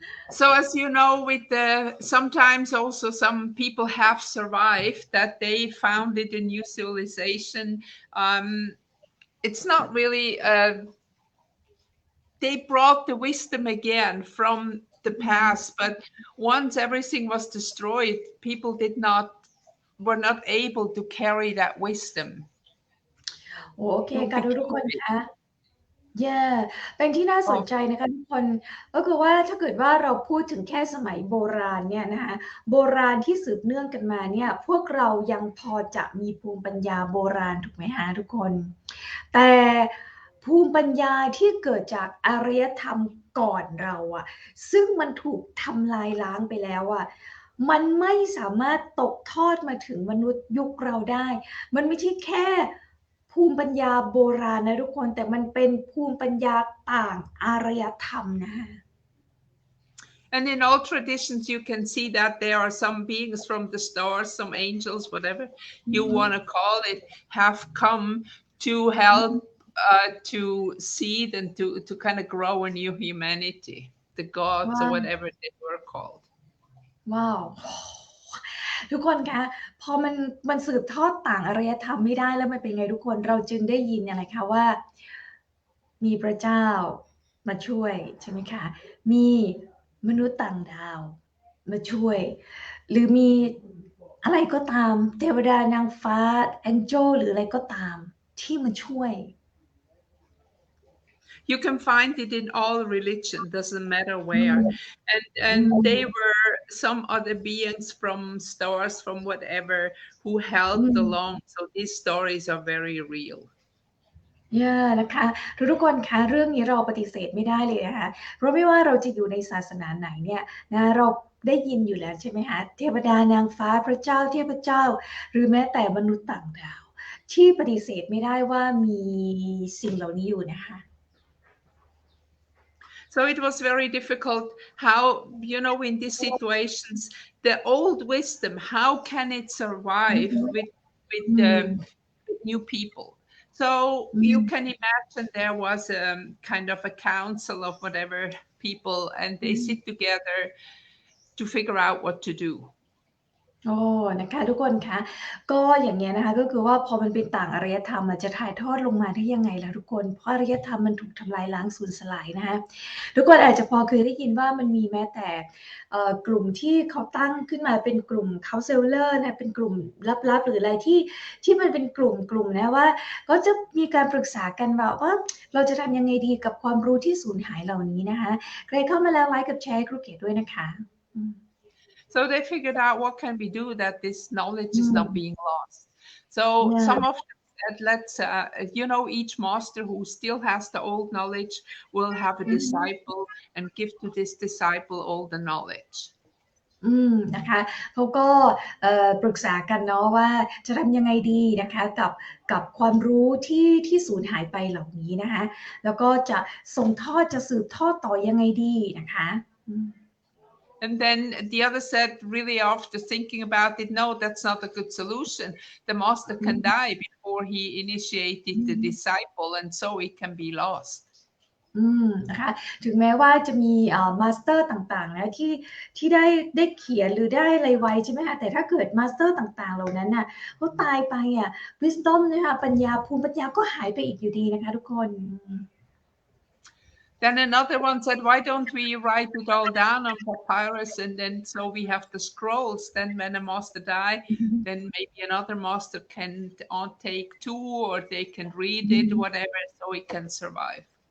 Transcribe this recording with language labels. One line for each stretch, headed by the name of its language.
English: So as you know, sometimes also some people have survived that they founded a new civilization. It's not really, they brought the wisdom again from the past, but once everything was destroyed, people were not able to carry that wisdom.
Thai: โอเคค่ะทุกคนคะเป็นที่น่าสนใจนะคะทุกคนก็คือว่าถ้าเกิดว่าเราพูดถึงแค่สมัยโบราณเนี่ยนะคะโบราณที่สืบเนื่องกันมาเนี่ยพวกเรายังพอจะมีภูมิปัญญาโบราณถูกไหมคะทุกคนแต่ ภูมิปัญญาที่เกิดจากอารยธรรมก่อนเราอะซึ่งมันถูกทำลายล้างไปแล้วอะมันไม่สามารถตกทอดมาถึงมนุษย์ยุคเราได้มันไม่ใช่แค่ภูมิปัญญาโบราณนะทุกคนแต่มันเป็นภูมิปัญญาต่างอารยธรรมนะคะ
English: And in all traditions, you can see that there are some beings from the stars, some angels, whatever you want to call it, have come to help to seed and to kind of grow a new humanity, the gods or whatever they were called.
Thai: ว้าวทุกคนคะพอมันสืบทอดต่างอารยธรรมไม่ได้แล้วมันเป็นไงทุกคนเราจึงได้ยินอะไรคะว่ามีพระเจ้ามาช่วยใช่ไหมคะมีมนุษย์ต่างดาวมาช่วยหรือมีอะไรก็ตามเทวดานางฟ้าแองเจิลหรืออะไรก็ตามที่มาช่วย
English: You can find it in all religion, doesn't matter where. And they were some other beings from stars, from whatever, who helped along. So these stories are very real.
Thai: นะคะทุกคนคะเรื่องนี้เราปฏิเสธไม่ได้เลยนะคะเพราะไม่ว่าเราจะอยู่ในศาสนาไหนเนี่ยนะเราได้ยินอยู่แล้วใช่ไหมคะเทวดานางฟ้าพระเจ้าเทพเจ้าหรือแม้แต่มนุษย์ต่างดาวที่ปฏิเสธไม่ได้ว่ามีสิ่งเหล่านี้อยู่นะคะ
English: So it was very difficult how, in these situations, the old wisdom, how can it survive with new people? So you can imagine there was a kind of a council of whatever people, and they sit together to figure out what to do.
Thai: โอ้นะคะทุกคนคะก็อย่างเงี้ยนะคะก็คือว่าพอมันเป็นต่างอารยธรรมจะถ่ายทอดลงมาได้ยังไงล่ะทุกคนเพราะอารยธรรมมันถูกทำลายล้างสูญสลายนะคะทุกคนอาจจะพอเคยได้ยินว่ามันมีแม้แต่กลุ่มที่เขาตั้งขึ้นมาเป็นกลุ่ม counselor นะเป็นกลุ่มลับๆหรืออะไรที่มันเป็นกลุ่มนะว่าก็จะมีการปรึกษากันว่าเราจะทำยังไงดีกับความรู้ที่สูญหายเหล่านี้นะคะใครเข้ามาแล้วไลค์กับแชร์ครูเกศด้วยนะคะ
English: So they figured out what can we do that this knowledge is not being lost. So some of them said, let's, each master who still has the old knowledge will have a disciple and give to this disciple all the knowledge.
Thai: นะคะเขาก็ปรึกษากันเนาะว่าจะทำยังไงดีนะคะกับความรู้ที่สูญหายไปเหล่านี้นะคะแล้วก็จะส่งทอดจะสืบทอดต่อยังไงดีนะคะ
English: And then the other said, really after thinking about it, no, that's not a good solution. The master can die before he initiated the disciple, and so it can be lost.
Thai: นะคะถึงแม้ว่าจะมีมาสเตอร์ต่างๆนะที่ได้เขียนหรือได้อะไรไว้ใช่ไหมคะแต่ถ้าเกิดมาสเตอร์ต่างๆเหล่านั้นน่ะเขาตายไปwisdom นะคะปัญญาภูมิปัญญาก็หายไปอีกอยู่ดีนะคะทุกคน
English: Then another one said, why don't we write it all down on papyrus, and then so we have the scrolls. Then when a master die, then maybe another master can take two, or they can read it, whatever, so it can survive.